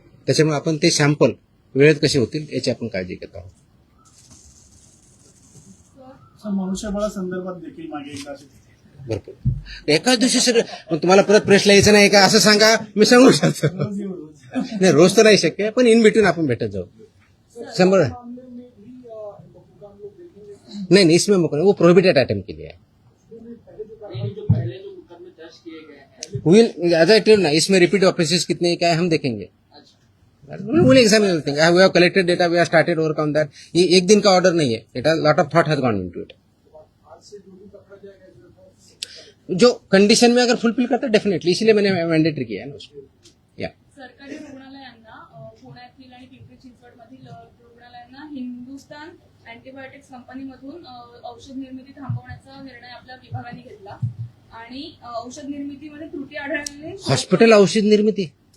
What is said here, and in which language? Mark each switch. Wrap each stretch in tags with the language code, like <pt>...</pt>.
<mr>त्याच्यामुळे आपण ते सॅम्पल वेळेत कसे होतील याची आपण काळजी घेत आहोत. मनुष्यबळा संदर्भात देखील मागे एकदा भरपूर एकाच दिवशी सगळं तुम्हाला परत प्रेसला यायचं नाही का असं सांगा, मी सांगू शकतो. नाही रोज तर नाही शक्य, पण इन बिटवीन आपण भेटत जाऊ.</mr> <hi>100 नहीं इसमें वो प्रोहिबिटेड आइटम के लिए है. शासकीय है?</hi> <en>will as I tell ना,</en> <hi>इसमें रिपीट ऑफिसेस कितने हैं, क्या है, हम देखेंगे. अच्छा.</hi> <en>Will examine everything. We have collected data, we have started work on that.</en> <hi>ये एक दिन का ऑर्डर नहीं है.</hi> <en>It has lot of thought has gone into it.</en> <hi>जो कंडीशन में अगर फुलफिल करता है डेफिनेटली, इसीलिए मैंने मैंडेटरी किया है ना उसको. या</hi> <mr>सरकारी रुग्णालयांना पुण्यातील आणि पिंपरी चिंचवडमधील रुग्णालयांना हिंदुस्तान अँटीबायोटिक्स कंपनीमधून औषध निर्मिती थांबवण्याचा निर्णय आपल्या विभागाने घेतला आणि औषध निर्मितीमध्ये त्रुटी आढळल्याने हॉस्पिटल औषध निर्मिती.</mr>